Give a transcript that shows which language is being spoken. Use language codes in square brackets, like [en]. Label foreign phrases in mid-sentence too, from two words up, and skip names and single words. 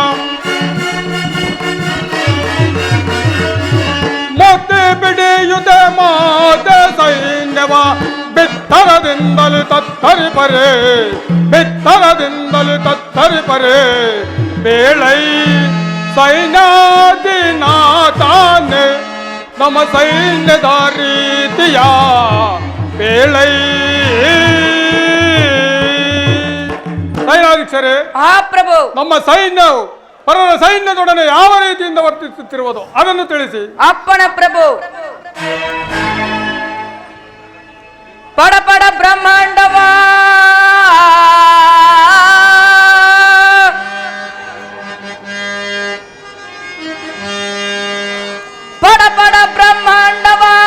[kn] ಮುತ್ತಿ ಬಿಡಿಯುದ ಮಾತ ಸೈನ್ಯವ ಬಿತ್ತರದಿಂದಲೂ ತತ್ತರಿಪರೆ ಬಿತ್ತರದಿಂದಲೂ ತತ್ತರಿಪರೆ ಬೇಳೈ ಸೈನ್ಯಾಧಿನಾಥಾನೆ ನಮ್ಮ ಸೈನ್ಯದ ರೀತಿಯ ಬೇಳೈ. ಸೈನಾಧೀಕ್ಷರೇ, ಮಹಾಪ್ರಭು. ನಮ್ಮ ಸೈನ್ಯವು ಪರರ ಸೈನ್ಯದೊಡನೆ ಯಾವ ರೀತಿಯಿಂದ ವರ್ತಿಸುತ್ತಿರುವುದು ಅದನ್ನು ತಿಳಿಸಿ. ಅಪ್ಪಣ ಪ್ರಭು. ಪಡ ಪಡ ಬ್ರಹ್ಮಾಂಡವ ಪಡ ಪಡ ಬ್ರಹ್ಮಾಂಡವ